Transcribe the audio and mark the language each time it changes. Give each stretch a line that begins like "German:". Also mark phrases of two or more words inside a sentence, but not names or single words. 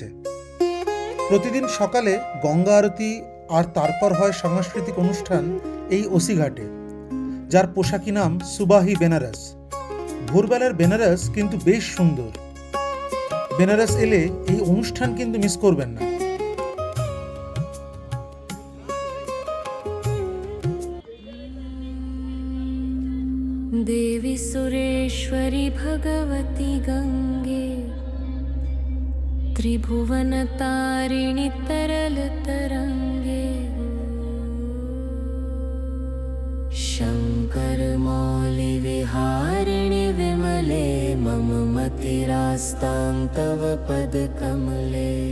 Bangla: প্রতিদিন সকালে গঙ্গা আরতি আর তারপর হয় সাংস্কৃতিক অনুষ্ঠান এই ওসিঘাটে, যার পোশাকি নাম সুবাহি বেনারস। ভোরবেলার বেনারস কিন্তু বেশ সুন্দর। বেনারস এলে এই অনুষ্ঠান কিন্তু মিস করবেন না।
Sanskrit: देवी सुरेश्वरी भगवती गंगे, त्रिभुवन तारिणी तरल तरंगे, शंकर मौलि विहारिणि विमले, मम मतिरास्तां तव पद कमले।